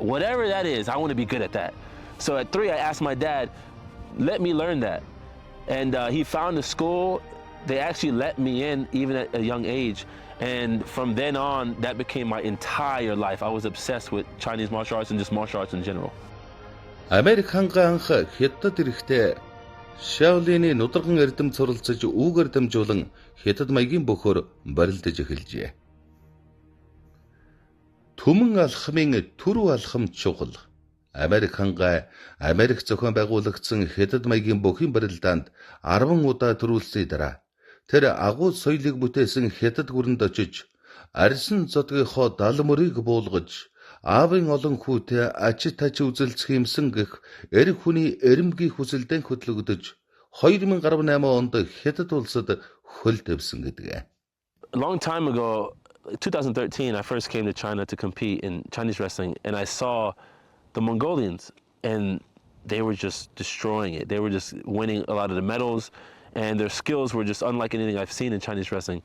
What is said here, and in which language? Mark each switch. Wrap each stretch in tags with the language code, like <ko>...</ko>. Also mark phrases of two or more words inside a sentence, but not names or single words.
<en>Whatever that is, I want to be good at that. So at 3, I asked my dad, let me learn that. And he found a school. They actually let me in even at a young age. And from then on, that became my entire life. I was obsessed with Chinese martial arts and just martial arts in general.</en> <mn>Америк хангай анх хятад ирэхдээ Shaolin-ийн нударган эрдэм суралцаж үүгээр дамжуулан хятад маягийн бөхөр барилдаж эхэлжээ. Түмэн алхмын түрүү алхам чухал. Америк хангай Америк зохион байгуулагдсан хятад маягийн бүхийн барилдаанд 10 удаа төрүүлсний дараа тэр агуу соёлыг бүтээсэн хятад гүрэнд очиж арьсан зодгийнхоо дал мөрийг буулгаж аавын олон хүүтэй ачи тачи үзэлцэх юмсан гэх эр хүний эрэмгийн хүсэлдэн хөтлөгдөж 2018 онд хятад улсад хөл тавьсан гэдэг.</mn> <en>A long time ago, 2013, I first came to China to compete in Chinese wrestling, and I saw the Mongolians, and they were just destroying it. They were just winning a lot of the medals, and their skills were just unlike anything I've seen in Chinese wrestling.</en>